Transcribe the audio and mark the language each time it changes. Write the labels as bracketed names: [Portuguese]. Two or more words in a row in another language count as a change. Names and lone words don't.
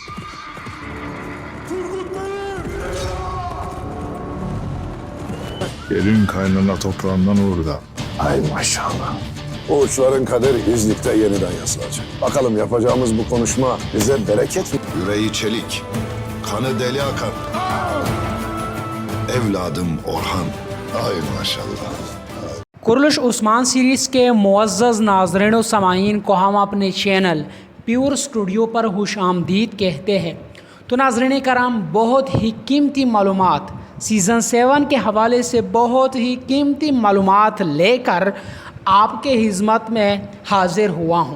[Turkish] Yerin kaynana toprağından orada. Ay maşallah. Bu uçların kaderi İznik'te yeniden yazılacak. Bakalım yapacağımız bu konuşma bize bereket mi? Yüreği çelik, kanı deli akan. Evladım Orhan. Ay maşallah. [Urdu] کورولش عثمان سیریز کے معزز ناظرین اور سامعین کو ہم اپنے چینل پیور اسٹوڈیو پر خوش آمدید کہتے ہیں. تو ناظرین کرام، بہت ہی قیمتی معلومات سیزن 7 کے حوالے سے بہت ہی قیمتی معلومات لیکر آپ کے خدمت میں حاضر ہوا ہوں.